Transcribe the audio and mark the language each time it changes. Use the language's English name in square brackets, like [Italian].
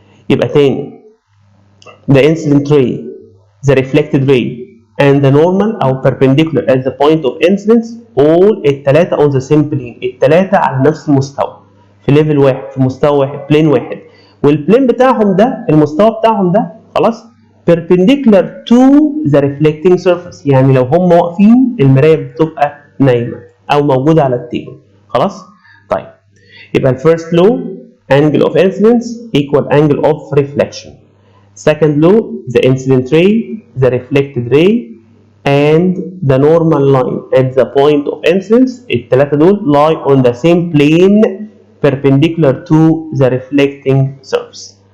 [Arabic] يبقى تاني [English] the incident ray, the reflected ray and the normal أو perpendicular at the point [Arabic] of incidence all التلاتة on the same plane، التلاتة على نفس المستوى في ليفل واحد، في مستوى واحد، بلين واحد، والبلين بتاعهم ده المستوى بتاعهم ده خلاص [English] perpendicular to the reflecting surface. [Arabic] يعني لو هم واقفين المراية بتبقى نايمة أو موجودة على التيبل خلاص. طيب يبقى الفيرست لو [English] angle of incidence equal angle of reflection. Second law, the incident ray, the reflected ray, and the normal line at the point of incidence [Arabic] الثلاثة دول [English] lie on the same plane perpendicular to the reflecting surface.